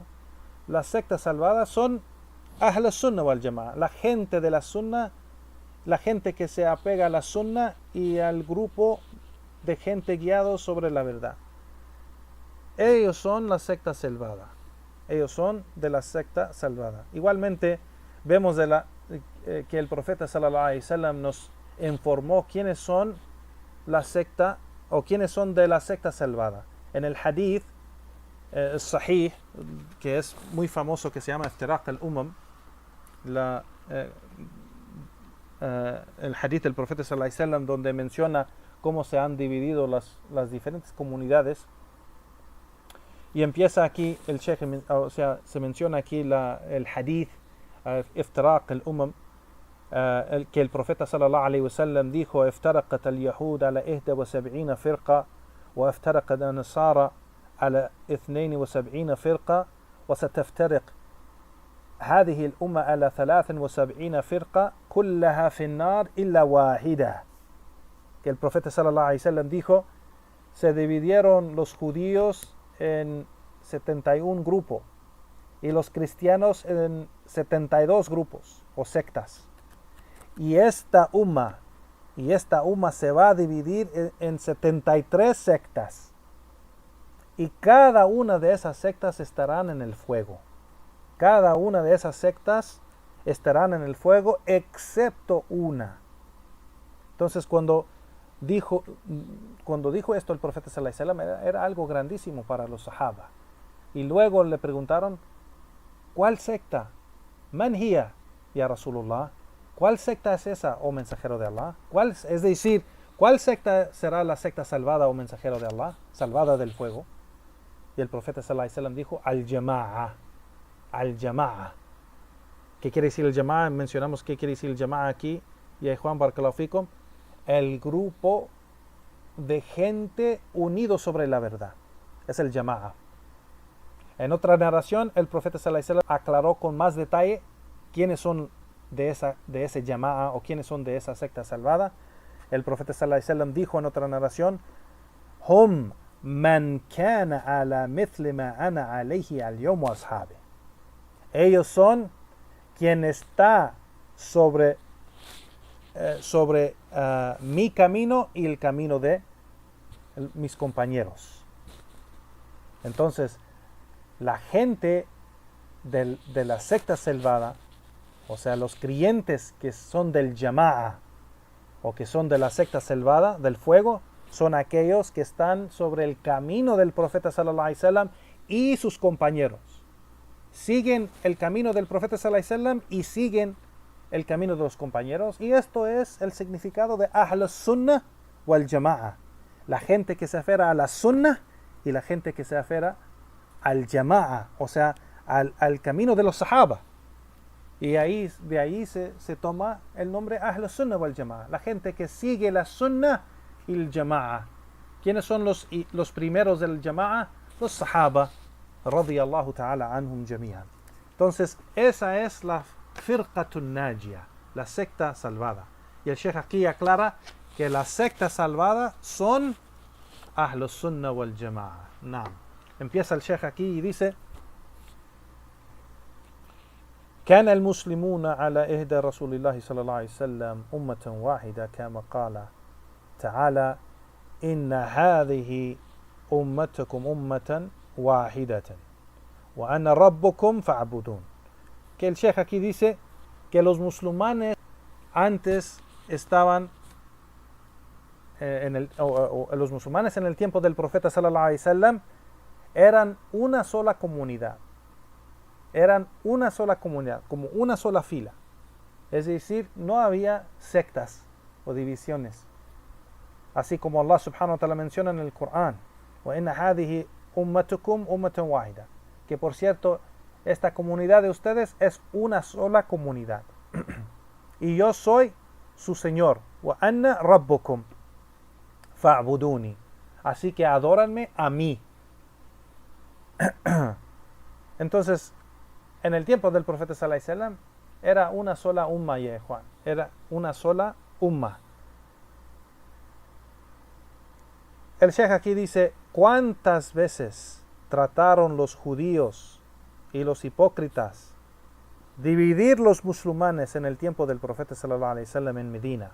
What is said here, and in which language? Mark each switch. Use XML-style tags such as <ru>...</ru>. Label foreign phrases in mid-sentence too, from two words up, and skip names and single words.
<es>La secta salvada son</es> <ar>أهل السنة والجماعة,</ar> <es>la gente de la Sunnah, la gente que se apega a la Sunnah y al grupo de gente guiado sobre la verdad. Ellos son la secta salvada. Ellos son de la secta salvada. Igualmente vemos que el profeta</es> <ar>صلى الله عليه وسلم</ar> <es>nos informó quiénes son la secta o quiénes son de la secta salvada. En el</es> <ar>حديث صحيح,</ar> <es>que es muy famoso, que se llama</es> <ar>افتراق الأمم,</ar> <es>el hadith del profeta</es> <ar>صلى الله عليه وسلم,</ar> <es>donde menciona cómo se han dividido las diferentes comunidades. Y empieza aquí el Sheikh, o sea, se menciona aquí el hadith</es> <ar>افتراق الأمم,</ar> <es>que el profeta</es> <ar>صلى الله عليه وسلم</ar> <es>dijo:</es> <ar>افترقت اليهود على 71 فرقة وافترقت النصارى على 72 فرقة وستفترق هذه الأمة على 73 فرقة كلها في النار إلا واحدة.</ar> <es>Que el profeta</es> <ar>صلى الله عليه وسلم</ar> <es>dijo: se dividieron los judíos en 71 grupos y los cristianos en 72 grupos o sectas. Y esta umma se va a dividir en 73 sectas. Y cada una de esas sectas estarán en el fuego. Cada una de esas sectas estarán en el fuego excepto una. Entonces cuando dijo esto el profeta</es> <ar>صلى الله عليه وسلم,</ar> <es>era algo grandísimo para los sahaba. Y luego le preguntaron: ¿cuál secta?</es> <ar>من هي، يا رسول الله?</ar> <es>¿Cuál secta es esa, oh mensajero de Allah? Es decir, ¿cuál secta será la secta salvada, oh mensajero de Allah? Salvada del fuego. Y el profeta</es> <ar>صلى الله عليه وسلم</ar> <es>dijo: al-jama'a. Al-jama'a. ¿Qué quiere decir el jama'a? Mencionamos qué quiere decir el jama'a aquí. Y Juan</es> <ar>بارك الله فيكم,</ar> <es>el grupo de gente unido sobre la verdad. Es el jama'a. En otra narración, el profeta</es> <ar>صلى الله عليه وسلم</ar> <es>aclaró con más detalle quiénes son de ese jama'a o quiénes son de esa secta salvada. El profeta</es> <ar>صلى الله عليه وسلم</ar> <es>dijo en otra narración:</es> <ar>هم من كان على مثل ما أنا عليه اليوم وأصحابي.</ar> <es>Ellos son quien está sobre mi camino y el camino de mis compañeros. Entonces, la gente de la secta salvada, o sea, los creyentes que son del jama'a o que son de la secta salvada, del fuego, son aquellos que están sobre el camino del profeta</es> <ar>صلى الله عليه وسلم</ar> <es>y sus compañeros. Siguen el camino del profeta</es> <ar>صلى الله عليه وسلم</ar> <es>y siguen el camino de los compañeros. Y esto es el significado de</es> <ar>أهل السنة والجماعة.</ar> <es>La gente que se aferra a la Sunnah y la gente que se aferra al Jama'a, o sea, al camino de los Sahaba. Y de ahí se toma el nombre</es> <ar>أهل السنة والجماعة.</ar> <es>La gente que sigue la Sunnah y el Jama'a. ¿Quiénes son los primeros del Jama'a? Los Sahaba,</es> <ar>رضي الله تعالى عنهم جميعا.</ar> <es>Entonces, esa es la</es> <ar>فرقة ناجية,</ar> <es>la secta salvada. Y el Sheikh aquí aclara que la secta salvada son</es> <ar>أهل السنة والجماعة.</ar> <es>Naam. Empieza el Sheikh aquí y dice:</es> <ar>كان المسلمون على إهدى رسول الله صلى الله عليه وسلم أمة واحدة كما قال تعالى إن هذه أمتكم أمة واحدة وأنا ربكم فاعبدون.</ar> <es>Que el Sheikh aquí dice que los musulmanes antes estaban los musulmanes en el tiempo del profeta</es> <ar>صلى الله عليه وسلم</ar> <es>eran una sola comunidad. Eran una sola comunidad, como una sola fila. Es decir, no había sectas o divisiones. Así como Allah</es> <ar>سبحانه وتعالى</ar> <es>menciona en el Corán:</es> <ar>وَإِنَّ هَذِهِ أُمَّتُكُمْ أُمَّةً وَاحِدَةً.</ar> <es>Que por cierto, esta comunidad de ustedes es una sola comunidad. Y yo soy su Señor.</es> <ar>وَأَنَّ رَبُّكُمْ فَاعْبُدُونِي.</ar> <es>Así que adóranme a mí. Entonces, en el tiempo del profeta</es> <ar>صلى الله عليه وسلم</ar> <es>era una sola umma, Juan. Era una sola umma. El Sheikh aquí dice: ¿cuántas veces trataron los judíos y los hipócritas dividir los musulmanes en el tiempo del profeta</es> <ar>صلى الله عليه وسلم</ar> <es>en Medina?</es>